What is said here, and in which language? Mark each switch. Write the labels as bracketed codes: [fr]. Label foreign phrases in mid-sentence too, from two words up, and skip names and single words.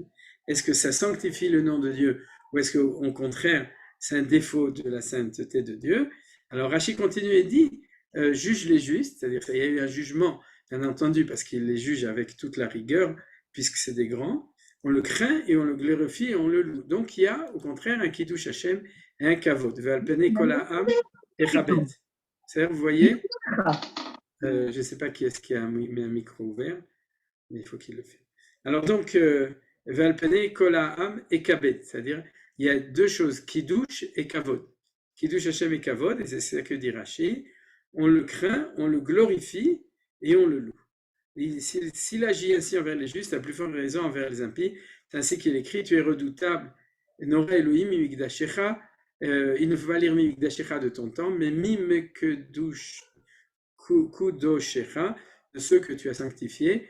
[fr] Est-ce que ça sanctifie le nom de Dieu ou est-ce qu'au contraire, c'est un défaut de la sainteté de Dieu? Alors Rashi continue et dit, juge les justes, c'est-à-dire qu'il y a eu un jugement, bien entendu, parce qu'il les juge avec toute la rigueur, puisque c'est des grands, on le craint et on le glorifie et on le loue. Donc il y a au contraire un [he] קידוש השם [fr] et un Kavod. [he] ועל פני כל העם אכבד. [fr] C'est-à-dire, vous voyez, je ne sais pas qui est-ce qui a mis un micro ouvert, mais il faut qu'il le fasse. Alors donc, [he] ועל פני כל העם אכבד, [fr] c'est-à-dire il y a deux choses, Kiddush et Kavod. [he] קידוש השם [fr] et Kavod, et c'est ce que dit Rashi, on le craint, on le glorifie et on le loue. S'il agit ainsi envers les justes, à plus forte raison envers les impies, c'est ainsi qu'il écrit, tu es redoutable, [he] נורא אלהים ממקדשיך, [fr] il ne faut pas lire mimikdashecha de ton temps, mais mimekudoshecha, de ceux que tu as sanctifiés.